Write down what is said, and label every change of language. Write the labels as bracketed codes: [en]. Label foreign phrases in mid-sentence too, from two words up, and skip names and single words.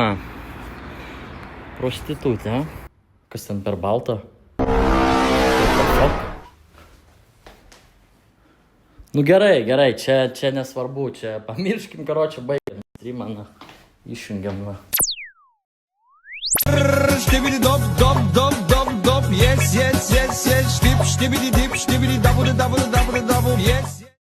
[lt] Prostitutė. Kas ten per baltą? Nu gerai, čia nesvarbu, čia pamirškim, karočią, baigėm streamą, na, išjungiam, va. Štibidi dop, dop, dop, dop, dop. [en] Yes, yes, yes, yes. Štib, štibidi dip, štibidi dabu, dabu, dabu, dabu. Yes.